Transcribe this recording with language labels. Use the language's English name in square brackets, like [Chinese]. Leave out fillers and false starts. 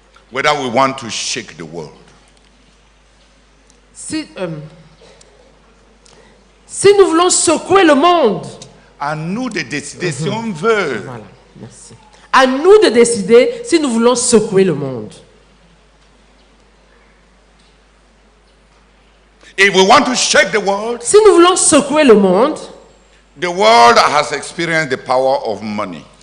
[English] whether we want to shake the world. [French] si nous voulons secouer le monde, À nous de décider si on veut. voilà, merci. À nous de décider si nous voulons secouer le monde. [English] If we want to shake the world, [French] Si nous voulons secouer le monde [English] has experienced the power of money.